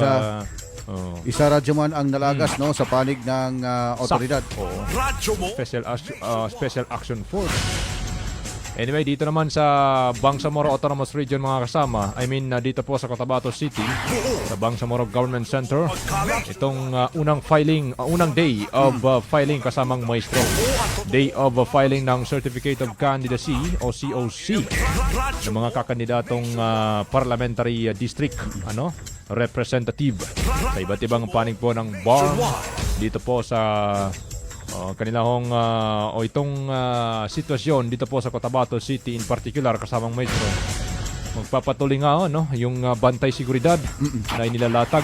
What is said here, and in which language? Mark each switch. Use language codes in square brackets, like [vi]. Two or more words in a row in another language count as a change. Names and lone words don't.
[tl] isa radyo man ang nalagas no sa panig ng otoridad. Special Action Force. Anyway, dito naman sa Bangsamoro Autonomous Region mga kasama, dito po sa Cotabato City, sa Bangsamoro Government Center, itong unang [en] day of filing [tl] kasamang maestro. [en] Day of filing [tl] ng Certificate of Candidacy o COC ng mga kakandidatong [en] parliamentary district, [tl] representative sa iba't ibang panig po ng BARM dito po sa itong sitwasyon dito po sa Cotabato City [en] in particular [tl] kasamang maestro. Magpapatuloy nga yung bantay seguridad na inilalatag.